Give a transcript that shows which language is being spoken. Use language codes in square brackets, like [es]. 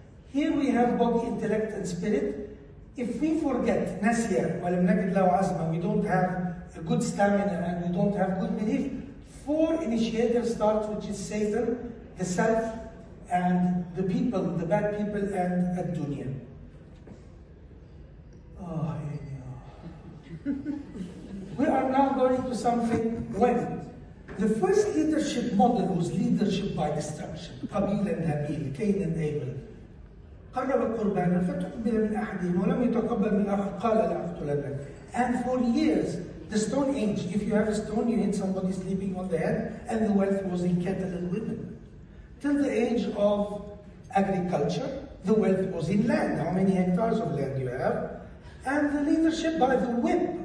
[en] Here we have body, intellect, and spirit. If we forget, [ar] nasya, walam najid lahu azma, [en] we don't have a good stamina and we don't have good belief, 4 initiators start, which is Satan, the self, and the people, the bad people, and ad-dunya. Oh, we are now going to something when the first leadership model was leadership by destruction. Qabil and Habil, Cain and Abel. [ar] قرب قربانا فتقبل من أحدهم ولم يتقبل من الآخر قال لأقتلنك. [en] And for years, the Stone Age, if you have a stone, you hit somebody sleeping on the head, and the wealth was in cattle and women. Till the age of agriculture, the wealth was in land. How many hectares of land you have? And the leadership by the whip.